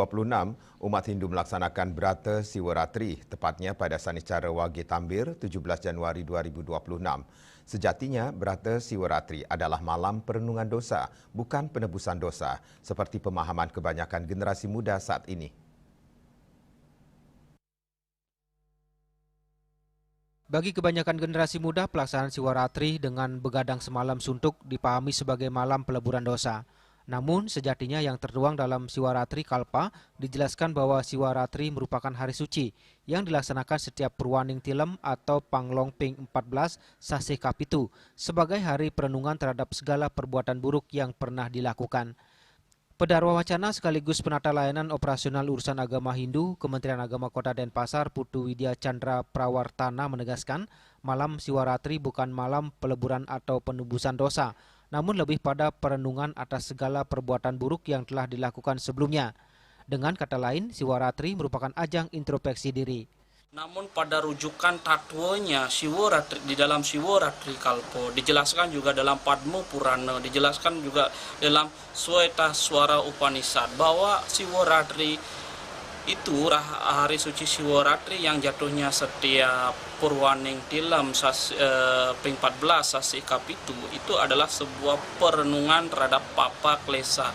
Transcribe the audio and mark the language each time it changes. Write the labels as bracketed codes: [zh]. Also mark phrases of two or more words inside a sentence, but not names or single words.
[id] umat Hindu melaksanakan Brata Siwaratri, tepatnya pada Sanicara Wage Tambir, 17 Januari 2026. Sejatinya, Brata Siwaratri adalah malam perenungan dosa, bukan penebusan dosa, seperti pemahaman kebanyakan generasi muda saat ini. Bagi kebanyakan generasi muda, pelaksanaan Siwaratri dengan begadang semalam suntuk dipahami sebagai malam peleburan dosa. Namun, sejatinya yang tertuang dalam Siwaratri Kalpa dijelaskan bahwa Siwaratri merupakan hari suci yang dilaksanakan setiap Purwaning Tilem atau Panglongping 14 Sasih Kapitu sebagai hari perenungan terhadap segala perbuatan buruk yang pernah dilakukan. Pedarwa Wacana sekaligus penata layanan operasional urusan agama Hindu Kementerian Agama Kota Denpasar Putu Widya Chandra Prawartana menegaskan malam Siwaratri bukan malam peleburan atau penebusan dosa, namun lebih pada perenungan atas segala perbuatan buruk yang telah dilakukan sebelumnya. Dengan kata lain, Siwaratri merupakan ajang introspeksi diri. Namun pada rujukan tatwanya Siwaratri, di dalam Siwaratri Kalpo dijelaskan juga dalam Padma Purana, dijelaskan juga dalam Sweta Swara Upanishad bahwa Siwaratri itu hari suci Siwaratri yang jatuhnya setiap Purwaning Tilem Ping 14 Sasih Kapitu itu adalah sebuah perenungan terhadap Papa Klesa.